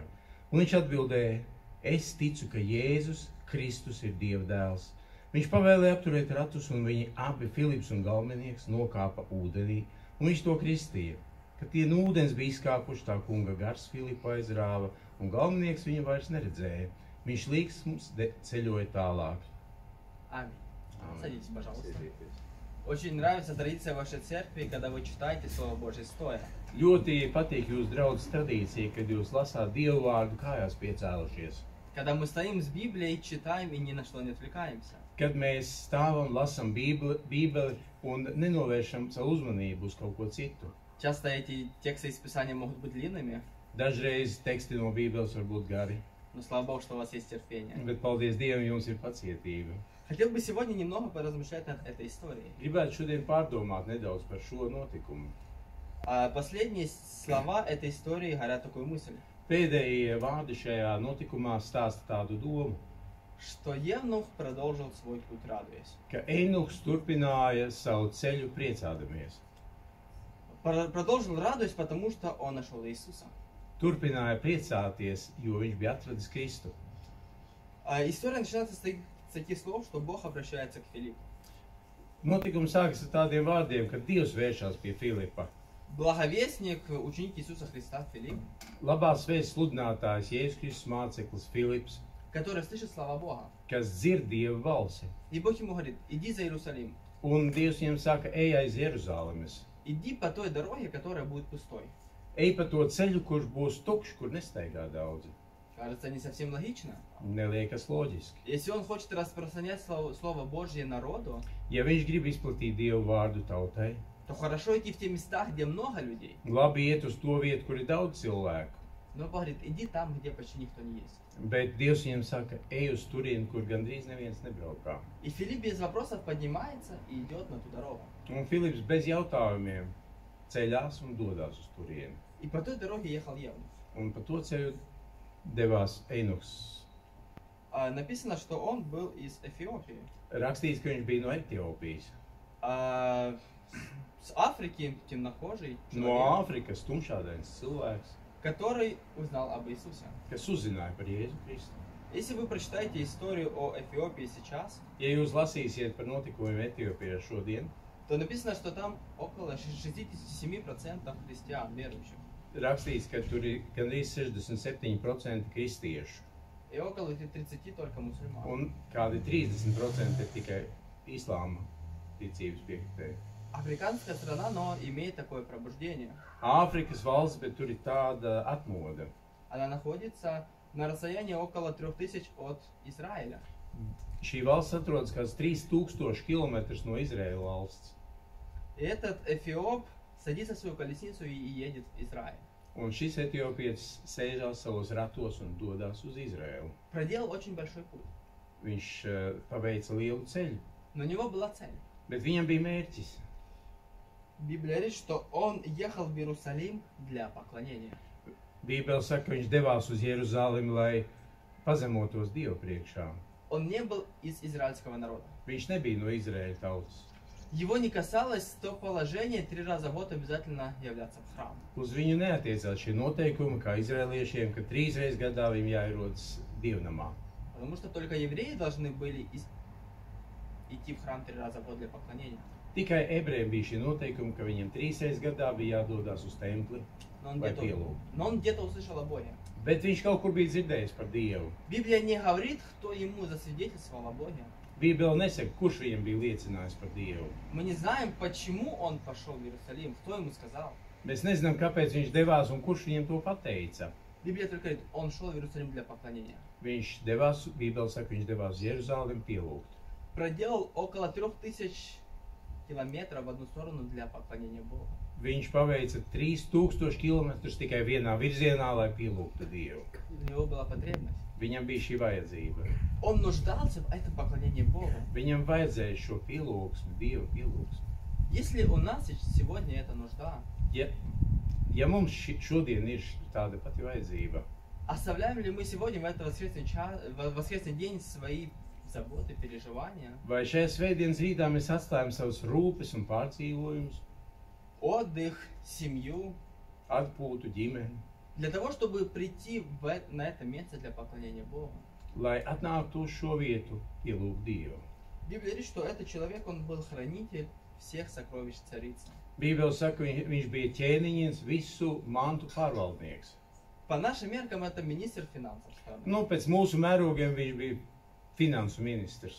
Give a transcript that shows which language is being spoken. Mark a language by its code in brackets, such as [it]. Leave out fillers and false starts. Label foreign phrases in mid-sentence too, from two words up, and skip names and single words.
[lv] Un viņš atbildēja, es ticu, ka Jēzus Kristus ir Dieva dēls. Viņš pavēlēja apturēt ratus, un viņi abi, Filips un galvenieks, nokāpa ūdenī, un viņš to kristīja. Kad tie no ūdens bija izkāpuši, tā kunga gars Filipu aizrāva, un galvenieks viņu vairs neredzēja. Viņš līksms ceļoja tālāk. [ru] Аминь. Садитесь, пожалуйста. Очень нравится традиция вашей церкви, когда вы читаете Слово Божье стоя. [lv] Ļoti patīk jūsu draudzes tradīcija, kad jūs lasāt Dievu vārdu kājās piecēlušies. [ru] Когда мы стоим с Библией, читаем и ни на что не отвлекаемся. [lv] Kad mēs stāvam, lasam Bībeli un nenovēršam savu uzmanību uz kaut ko citu. [ru] Часто эти тексты из Писания могут быть длинными, [lv] Dažreiz teksti no Bībeles var būt gari, [ru] но слава Богу, что у вас есть терпение. [lv] bet paldies Dievam, jums ir pacietība. [ru] Хотел бы сегодня немного поразмышлять над этой историей. [lv] Gribētu šodien pārdomāt nedaudz par šo notikumu. [ru] Последние слова этой истории говорят такую мысль, [lv] Pēdējie vārdi šajā notikumā stāsta tādu domu, [ru] что Евнух продолжил свой путь, радуясь. [lv] ka Einuhs turpināja savu ceļu priecādamies. [ru] Продолжил радуясь, потому что он нашел Иисуса. [lv] Turpināja priecāties, jo viņš bija atradis Kristu. [ru] История начинается с таких слов, что Бог обращается к Филиппу. [lv] Notikums sākas ar tādiem vārdiem, kad Dievs vēršās pie Filipa. [ru] Благовестник, ученик Иисуса Христа Филипп, [lv] Labās vēsts sludinātājs Jēzus Kristus māceklis Filips, [ru] который слышит слова Бога. [lv] kas dzird Dieva balsi. [ru] И Бог ему говорит, иди за Иерусалим, [lv] Un Dievs viņam saka, ej aiz Jeruzalemes. [ru] иди по той дороге, которая будет пустой. [lv] Ej pa to ceļu, kurš būs tukšs, kur nestaigā daudzi. [ru] Кажется, не совсем логично. [lv] Neliekas loģiski. [ru] Если он хочет распространять Слово Божье народу, [lv] Ja viņš grib izplatīt Dievu vārdu tautai, [ru] то хорошо идти в те места, где много людей. [lv] labi iet uz to vietu, kur ir daudz cilvēku. [ru] Но Бог говорит, иди там, где почти никто не есть. [lv] Bet Dievs viņam saka, ej uz turieni, kur gandrīz neviens nebraukā. [ru] И Филипп без вопросов поднимается и идет на ту дорогу. [lv] Un Filips bez jautājumiem ceļās un dodās uz turieni. [ru] И по той дороге ехал Евнух. [lv] Un pa to ceļu devās Einuhs. [ru] Написано, что он был из Эфиопии. [lv] Rakstīts, ka viņš bija no Etiopijas. [ru] С Африки темнокожий [lv] No [ru] человек, [lv] Āfrikas tumšādains cilvēks, [ru] который узнал об Иисусе. [lv] kas uzzināja par Jēzu Kristu. [ru] Если вы прочитаете историю о Эфиопии сейчас, [lv] Ja jūs lasīsiet par notikumiem Etiopijā šodien, [ru] то написано, что там около 67% христиан, верующих, [lv] rakstīts, ka tur ir gandrīz 67% kristiešu [ru] и около 30 только мусульман. [lv] un kādi 30% ir tikai islāma ticības piekritēji. [ru] Африканская страна, но имеет такое пробуждение. [lv] Āfrikas valsts, bet tur ir tāda atmoda. [ru] Она находится на расстоянии около 3000 от Израиля. [lv] Šī valsts atrodas kāds 3000 km no Izraēla valsts. [ru] И этот эфиоп садится в свою колесницу и едет в Израиль. [lv] Un šis etiopietis sēžās savos ratos un dodās uz Izraēlu. [ru] Проделал очень большой путь. [lv] Viņš paveica lielu ceļu, [ru] Но у него была цель. [lv] bet viņam bija mērķis. [ru] Библия говорит, что он ехал в Иерусалим для поклонения. [lv] Bībele saka, ka viņš devās uz Jeruzalemi, lai pazemotos Dievu priekšā. [ru] Он не был из израильского народа. [lv] Viņš nebija no Izraēļa tautas. [ru] Его не касалось то положение 3 раза в год обязательно являться в храм. [lv] Uz viņu neatiecās šie noteikumi, kā izraēliešiem, ka 3 reizes gadā viņam jāierodas dievnamā. [ru] Потому что только евреи должны были идти в храм 3 раза в год для поклонения. [lv] Tikai ebrejiem bija šie noteikumi, ka viņiem 3 reizes gadā bija jādodās uz templi vai pielūgt. [ru] Но он где-то услышал о Боге. [lv] Bet viņš kaut kur bija dzirdējis par Dievu. [ru] Библия не говорит, кто ему засвидетельствовал о Боге. [lv] Bībele nesaka, kurš viņam bija liecinājis par Dievu. [ru] Мы не знаем, почему он пошел в Иерусалим, кто ему сказал. [lv] Mēs nezinām, kāpēc viņš devās un kurš viņam to pateica. [ru] Библия только говорит, он шел в Иерусалим для поклонения. [lv] Viņš devās, Bībele saka, viņš devās uz Jeruzalemi pielūgt. [ru] проделал около 3000 километров в одну сторону для поклонения Богу. [lv] Viņš paveica 3000 km tikai vienā virzienā, lai pielūgtu Dievu. [ru] У него была потребность. [lv] Viņam bija šī vajadzība. [ru] Он нуждался в этом поклонении Богу. [lv] Viņam vajadzēja šo pielūgsmi, Dievu pielūgsmi. [ru] Если у нас сегодня эта нужда, [lv] Ja mums šodien ir tāda pati vajadzība, [ru] оставляем ли мы сегодня в этот воскресный день свои заботы, переживания, [lv] vai šajā svētdienas rītā mēs atstājam savus rūpes un pārdzīvojumus, [ru] отдых, семью, [lv] atpūtu ģimeni, [ru] для того, чтобы прийти на это место для поклонения Богу? [lv] lai atnāktu uz šo vietu pielūgt Dievu. [ru] Библия говорит, что этот человек, он был хранитель всех сокровищ царицы. [lv] Bībele saka, viņš bija ķēniņš, visu mantu pārvaldnieks. [ru] По нашим меркам это министр финансов страны. [lv] Nu, pēc mūsu mērogiem viņš bija finansu ministrs.